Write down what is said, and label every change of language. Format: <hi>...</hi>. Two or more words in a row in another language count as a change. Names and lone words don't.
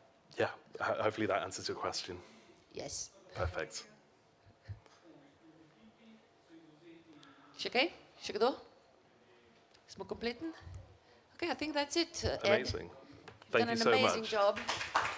<en>Yeah, hopefully that answers your question. Yes. Perfect.</en> <sl>Še kaj? Še kdo? Smo kompleten?</sl> <en>Okay, I think that's it. Ed, Amazing. you've Thank done you an so amazing much. job.</en>